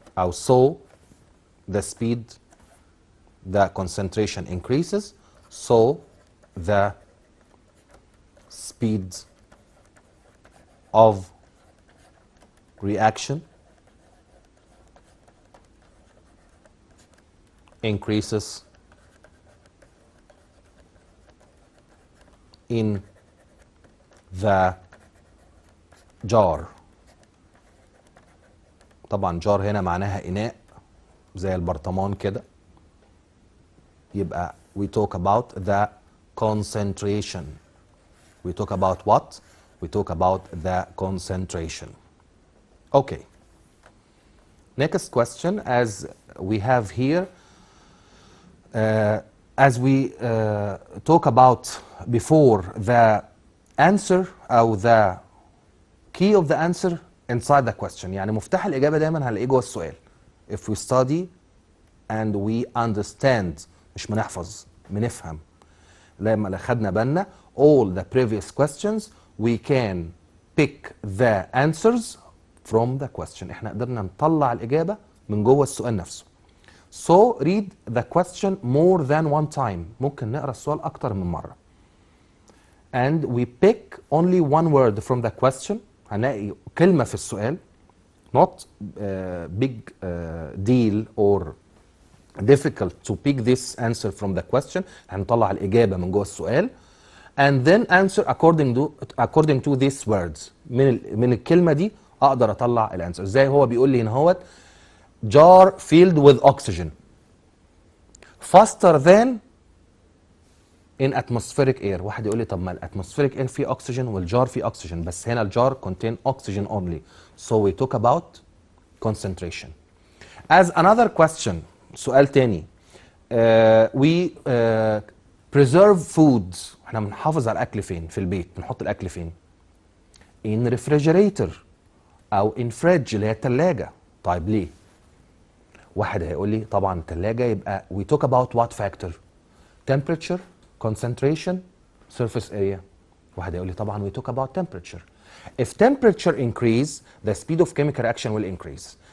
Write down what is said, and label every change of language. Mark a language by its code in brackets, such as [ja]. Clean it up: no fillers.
[en] so the speed the concentration increases so the speed of reaction increases in the jar. [ar] طبعا jar هنا معناها إناء زي البرطمان كده، يبقى [en] we talk about the concentration. We talk about what? We talk about the concentration. Okay. Next question, as we have here, as we talk about before, the answer [ar] أو [en] the key of the answer inside the question. [ar] يعني مفتاح الإجابة دايما هنلاقيه جوه السؤال. [en] If we study and we understand، [ar] مش بنحفظ، بنفهم. لما خدنا بالنا [en] all the previous questions we can pick the answers from the question. [ar] احنا قدرنا نطلع الإجابة من جوه السؤال نفسه. [en] So read the question more than one time. [ar] ممكن نقرأ السؤال أكتر من مرة. [en] And we pick only one word from the question. [ar] هنلاقي كلمة في السؤال. [en] Not big deal or difficult to pick this answer from the question. [ar] هنطلع الإجابة من جوه السؤال. [en] and then answer according to these words. [ar] من الكلمة دي أقدر أطلع الأنسر. زي هو بيقول لي هنا هوت [en] jar filled with oxygen faster than in atmospheric air. [ar] واحد يقول لي طب ما الاتموسفيريك اير فيه اكسجين والجار فيه اكسجين، بس هنا الجار [en] contain oxygen only. So we talk about concentration. As another question، [ar] سؤال تاني، [en] we preserve foods. [ar] احنا بنحافظ على الاكل فين؟ في البيت بنحط الاكل فين؟ [en] in refrigerator [ar] او [en] in fridge [ar] اللي هي الثلاجه. طيب ليه؟ واحد هيقول لي طبعا الثلاجه يبقى [en] we talk about what factor؟ temperature، concentration، surface area. واحد يقول لي طبعا we talk about temperature. If temperature increase, the speed of chemical reaction will increase.